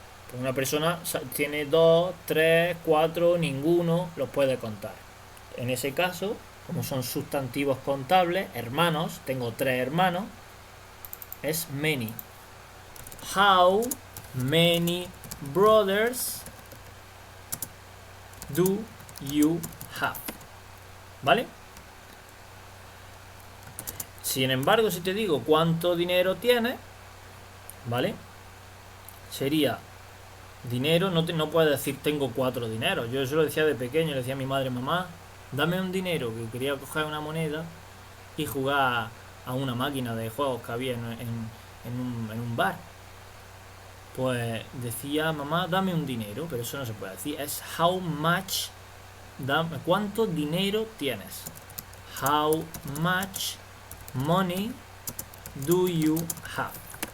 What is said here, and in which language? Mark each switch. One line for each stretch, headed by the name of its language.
Spanish: Pues una persona tiene 2, 3, 4, ninguno, los puede contar. En ese caso, como son sustantivos contables, hermanos, tengo 3 hermanos, es many.
English: How many brothers do you have?
Spanish: ¿Vale? Sin embargo, si te digo cuánto dinero tienes, ¿vale? Sería dinero, no puedes decir tengo 4 dineros. Yo eso lo decía de pequeño, le decía a mi madre, mamá, dame un dinero, que quería coger una moneda y jugar a una máquina de juegos que había en un bar. Pues decía, mamá, dame un dinero, pero eso no se puede decir, es
English: how much,
Spanish: ¿cuánto dinero tienes?
English: How much money do you have?